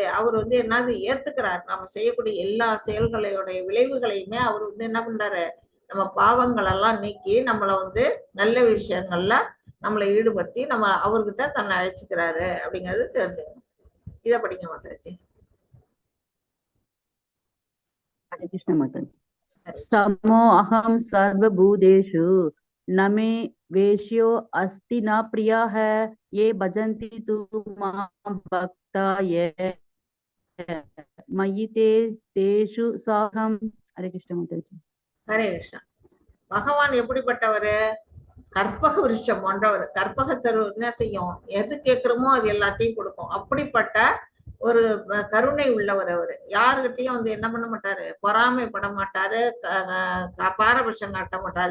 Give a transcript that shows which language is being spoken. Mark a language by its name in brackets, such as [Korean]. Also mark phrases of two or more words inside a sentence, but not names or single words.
[Tamil] அவர் வந்து என்னது ஏத்துக்கிறார். நம்ம செய்யக்கூடிய எல்லா செயல்களுடைய விளைவுகளையுமே அவர் வந்து என்ன பண்றாரு? நம்ம பாவங்கள் எல்லாம் நீக்கி நம்மளை வந்து நல்ல விஷயங்கள்ல நம்மளை ஈடுபடுத்தி நம்ம அவர்கிட்ட தன்னை அழைச்சிக்கிறாரு அப்படிங்கிறது தெரிஞ்சுக்கணும். இதை படிங்க மாதாஜி. [Hindi] हरे कृष्ण माता जी। [Sanskrit] समो अहम सर्वभूतेषु न मे वेश्यो अस्ति न प्रिया है ये भजन्ति तु मां भक्ता ये मयि ते तेषु साहम। [Hindi] हरे कृष्ण माता जी। [Tamil] ஹரே கிருஷ்ணா. பகவான் எப்படிப்பட்டவர்? கற்பக விருட்சம் போன்றவர். கற்பகத்தரு என்ன செய்யும்? எது கேட்கிறோமோ அது எல்லாத்தையும் கொடுக்கும். அப்படிப்பட்ட ஒரு கருணை உள்ளவர் அவரு. யாருகிட்டையும் வந்து என்ன பண்ண மாட்டாரு? பொறாமைப்பட மாட்டாரு, பாரபட்சம் காட்ட மாட்டாரு.